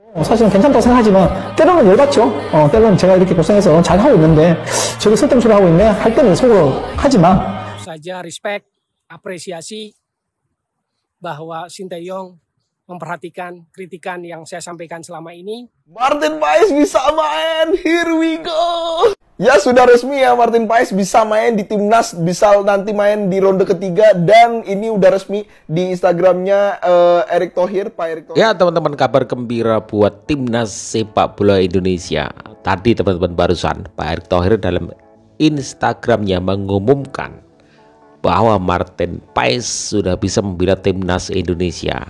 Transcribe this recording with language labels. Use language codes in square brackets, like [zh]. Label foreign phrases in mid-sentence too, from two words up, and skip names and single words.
[ko] 사실은 괜찮다고 생각하지만 때로는 열받죠. 때로는 제가 이렇게 고생해서 잘 하고 있는데 저게 쓸데없는 소리 하고 있네 할 때는 속으로 하지만 [id] saja respect, apresiasi bahwa Sinteyong memperhatikan kritikan yang saya sampaikan selama ini. Martin Paes bisa main, [en] here we go. [id] Ya sudah resmi ya, Martin Paes bisa main di timnas, bisa nanti main di ronde ketiga, dan ini udah resmi di Instagramnya Erick Thohir, Pak Erick Thohir. Ya teman-teman, kabar gembira buat timnas sepak bola Indonesia. Tadi teman-teman barusan Pak Erick Thohir dalam Instagramnya mengumumkan bahwa Martin Paes sudah bisa membela timnas Indonesia.